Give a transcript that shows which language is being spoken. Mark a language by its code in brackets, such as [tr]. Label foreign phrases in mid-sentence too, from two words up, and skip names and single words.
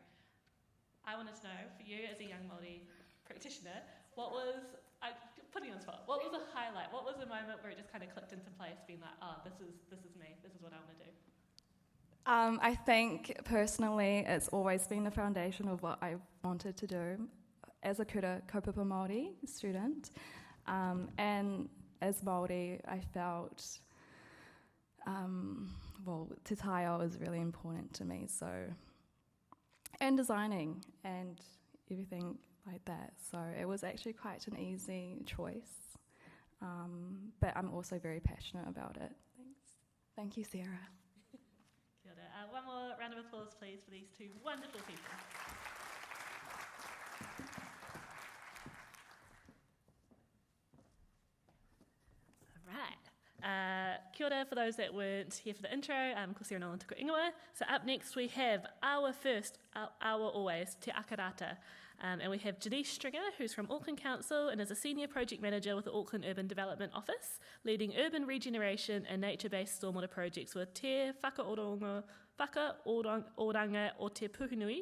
[en] I wanted to know, for you as a young Māori practitioner, what was the spot. What was a highlight? What was the moment where it just kind of clicked into place, being like, oh, this is me. This is what I want to do. I think personally it's always been the foundation of what I wanted to do as a [mi] kura kaupapa Māori [en] student, and as Māori I felt [mi] te taiao [en] is really important to me, so, and designing and everything like that, so it was actually quite an easy choice, but I'm also very passionate about it. Thank you, Sarah. [mi] Kia ora. [en] One more round of applause, please, for these two wonderful people. All right. [mi] Kia ora [en] for those that weren't here for the intro. [mi] Ko Sarah Nolan tuku ingoa. [en] So up next we have our always, Te Akarata. And we have Jennice Stringer, who's from Auckland Council and is a Senior Project Manager with the Auckland Urban Development Office, leading urban regeneration and nature-based stormwater projects with Te Whakaoranga o Te Puhunui.